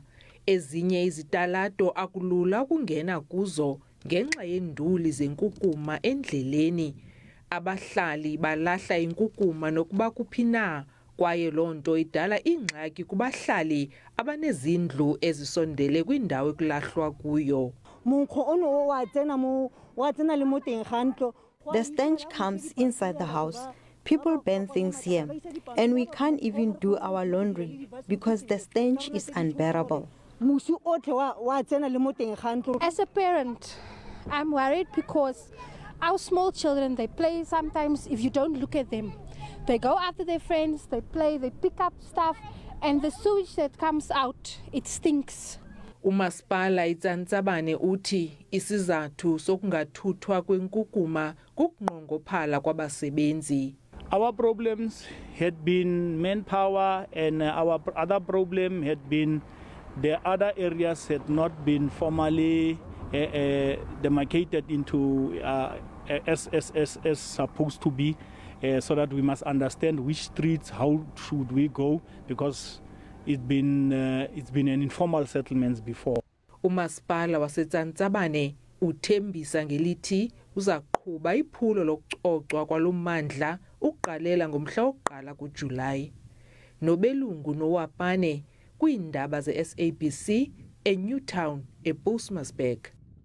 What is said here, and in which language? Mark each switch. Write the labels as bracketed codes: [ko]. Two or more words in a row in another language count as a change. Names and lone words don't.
[xh] Ezinye izitalato akulula ukungena kuzo ngenxa yenduli zenkukuma endleleni. Abahlali balahla inkukuma nokuba kuphina kwaye lonto idala ingxaki kubahlali abanezindlu ezisondele kwindawo ekulahlwa kuyo. [en] The stench comes inside the house. People burn things here, and we can't even do our laundry because the stench is unbearable. As a parent, I'm worried because our small children, they play sometimes. If you don't look at them, they go after their friends, they play, they pick up stuff, and the sewage that comes out, it stinks. [xh] uMasipala iTsantsabane uthi isizathu sokungathuthwa kwenkukuma kukunqongophala kwabasebenzi. [en] Our problems had been manpower, and our other problem had been the other areas had not been formally demarcated into as supposed to be, so that we must understand which streets, how should we go, because it's been an informal settlements before. [xh] uMasipala waseTsantsabane uthembisa ngelithi uzaqhuba iphulo lokucocwa kwalommandla uqalela ngomhla wokuqala kuJulayi. Nobelungu nowapane kwiindaba zeSABC eNewtown ePostmasburg.